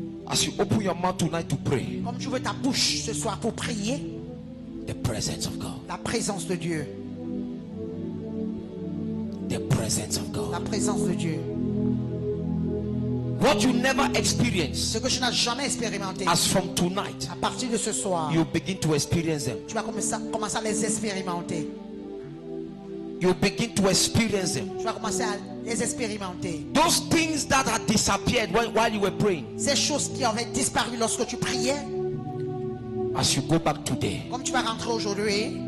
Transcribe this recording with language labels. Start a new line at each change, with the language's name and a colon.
English: As you open your mouth tonight to pray,
French: Comme tu veux ta bouche ce soir pour prier,
English: the presence of God.
French: la présence de Dieu.
English: The presence of
French: La
English: God.
French: présence de Dieu.
English: What you never experienced,
French: Ce que tu n'as jamais expérimenté,
English: as from tonight,
French: à partir de ce soir,
English: you begin to experience them.
French: tu vas commencer à les expérimenter.
English: You begin to experience them.
French: Tu vas commencer à les expérimenter.
English: Those things that had disappeared while you were praying,
French: Ces choses qui avaient disparu lorsque tu priais,
English: as you go back today,
French: comme tu vas rentrer aujourd'hui,